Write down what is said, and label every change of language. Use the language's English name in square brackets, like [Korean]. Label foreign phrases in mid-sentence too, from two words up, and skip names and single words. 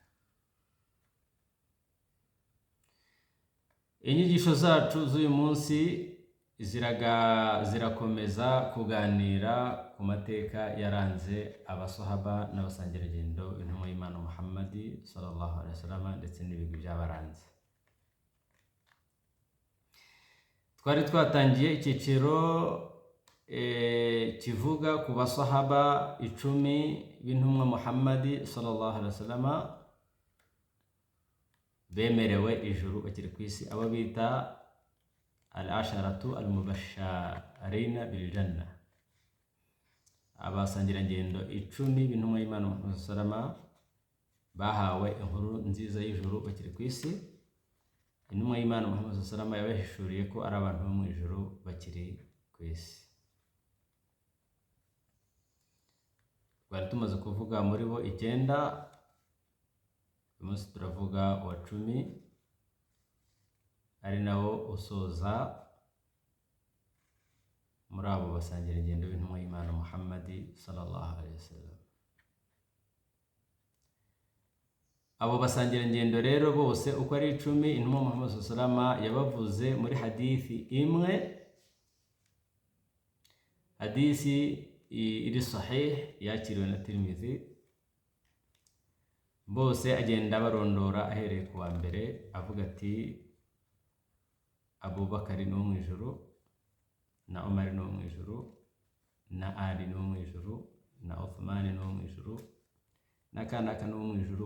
[Kinyarwanda] Inyigisho zacu z'uyu munsi zirakomeza kuganira ku mateka yaranze abasahaba n'abasangirangendo b'intumwa y'Imana Muhammadi [Arabic] صلى الله عليه وسلم [Kinyarwanda] ndetse n'ibigwi byabaranze. Twari twatangiye icyiciro kivuga ku basahaba 10 b'intumwa Muhammadi [Arabic] صلى الله عليه وسلم [Kinyarwanda] bemerewe ijuru bakiri ku isi, abo bita [Arabic] العشرة المبشرين بالجنة, [Kinyarwanda] abasangirangendo 10 b'intumwa y'Imana Muhammad [Arabic] صلى الله عليه وسلم [Kinyarwanda] bahawe inkuru nziza y'ijuru bakiri ku isi. Intumwa y'Imana Muhammad [Arabic] صلى الله عليه وسلم [Kinyarwanda] yabahishuriye ko ari abantu bo mu ijuru bakiri ku isi. Twari tumaze kuvuga muri bo 9, umunsi turavuga uwa 10 ari nawo usoza muri abo basangirangendo b'intumwa y'Imana Muhammadi [Arabic] صلى الله عليه وسلم. [Kinyarwanda] Abo basangirangendo rero bose uko ari 10, intumwa Muhammad [Arabic] صلى الله عليه وسلم [Kinyarwanda] yabavuze muri hadithi imwe, hadithi iri sahih yakiriwe na Tirmidhi. Bose agenda barondora ahereye ku wa mbere avuga ati Abubakar ni wo mu ijuru, na Umar ni wo mu ijuru, na Ali ni wo mu ijuru, na Uthman ni wo mu ijuru, na kanaka ni wo mu ijuru.